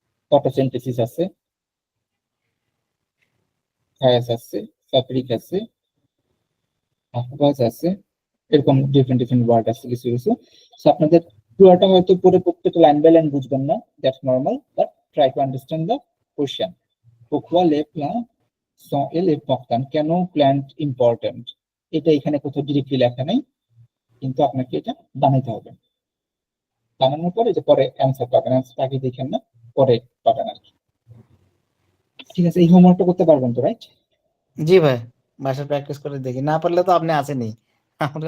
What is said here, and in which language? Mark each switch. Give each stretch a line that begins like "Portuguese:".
Bangla: Photosynthesis আছে, থায়াস আছে, fabric আছে, আফগাজ আছে, এরকম ডিফারেন্ট ডিফারেন্ট ওয়ার্ড আছে কিছু কিছু। সো আপনাদের পুরোটা হয়তো পড়ে প্রত্যেকটা লাইন বাই লাইন বুঝবেন না,
English: That's normal, but try to understand the question.
French: Pourquoi les plants sont importants?
Bangla: কেন প্ল্যান্ট ইম্পর্টেন্ট? এটা এখানে কোথাও ডিরেক্টলি লেখা নেই, কিন্তু আপনাকে এটা বানাইতে হবে। বানানোর পরে যে পরে অ্যান্সার পাবেন, অ্যান্সার আগে দেখেন না, পরে পাবেন আর কি। ঠিক আছে, এই হোমওয়ার্কটা করতে পারবেন তো, রাইট? জি ভাই, বাসায় প্র্যাকটিস করে দেখি, না পারলে তো আপনি আছেনই, আমরা